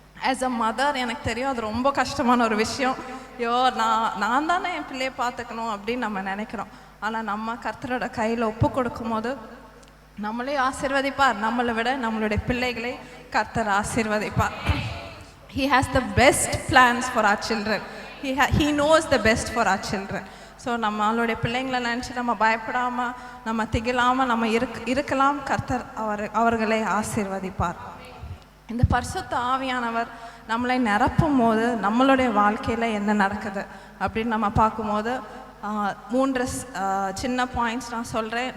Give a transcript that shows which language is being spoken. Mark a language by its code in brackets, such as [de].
[en] as a mother [ta] எனக்கு தெரியும் அது ரொம்ப கஷ்டமான ஒரு விஷயம். ஐயோ நான் தானே என் பிள்ளையை பார்த்துக்கணும் அப்படின்னு நம்ம நினைக்கிறோம். ஆனால் நம்ம கர்த்தரோட கையில் ஒப்பு கொடுக்கும் போது நம்மளே ஆசீர்வதிப்பார். நம்மளை விட நம்மளுடைய பிள்ளைகளை கர்த்தர் ஆசீர்வதிப்பார். [en] He has the best plans for our children. He knows the best for our children. [ta] So நம்மளுடைய பிள்ளைங்களை நினச்சி நம்ம பயப்படாமல் நம்ம திகிலாமல் நம்ம இருக்கலாம். கர்த்தர் அவர்களை ஆசீர்வதிப்பார். இந்த பரிசுத்த ஆவியானவர் நம்மளை நிரப்பும் போது நம்மளுடைய வாழ்க்கையில் என்ன நடக்குது அப்படின்னு நம்ம பார்க்கும்போது 3 சின்ன பாயிண்ட்ஸ் நான் சொல்கிறேன்.